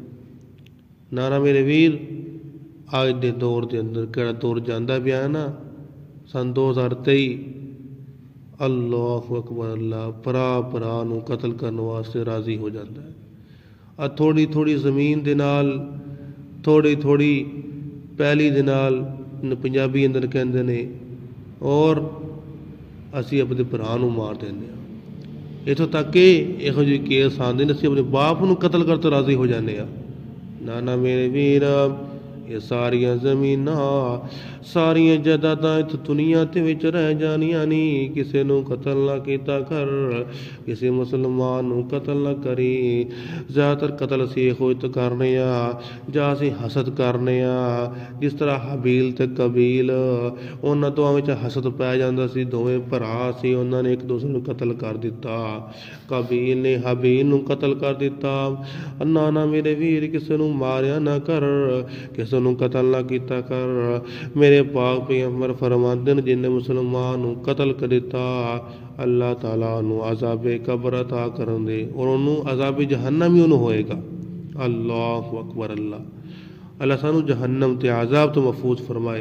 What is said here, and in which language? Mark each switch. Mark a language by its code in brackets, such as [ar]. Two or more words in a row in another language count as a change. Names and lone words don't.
[pa] نانا میرے ویر، آج دے دور دے اندر کیڑا دور جاندا پیا ہے نا، سن 2023 اللہ اکبر، اللہ پرا نو قتل کرنے واسطے راضی ہو جاتا ہے۔ تھوڑی تھوڑی زمین دے نال، تھوڑی تھوڑی پہلی دے نال پنجابی اندر کہندے نے، اور اسی اپنے بھرا نو مار دیندے ہاں۔ اتوں تک کہ یہو جہے کیس آندے نے اسی اپنے باپ نو قتل کرتے راضی ہو جانے ہاں۔ نانا میرے ویر، یہ ساریاں زمیناں ساریاں جائیداداں اس دنیا تے وچ رہ جانیاں نہیں، کسے نو قتل نہ کیتا کر، کسی مسلمان نو قتل نہ کری۔ زیادہ تر قتل اسی ہوئی تو کرنے جا اسی حسد کرنے جس طرح حابیل تے قابیل انہاں دوواں وچ حسد پی جاندا سی، دوویں بھرا سی، انہاں نے ایک دوسرے نو قتل کر دتا۔ قابیل نے حابیل نو قتل کر دتا۔ نہ میرے ویر کسے نو ماریا نہ کر، کسے نو قتل نہ کیتا کر۔ میرے پاک پیغمبر فرماندے نے جن نے مسلمان نو قتل کر دتا اللہ تعالیٰ انہوں عذاب قبر عطا کرن دے اور انہوں عذاب جہنم ہی انہوں ہوئے گا۔ اللہ اکبر اللہ سانو جہنم تے عذاب تو محفوظ فرمائے۔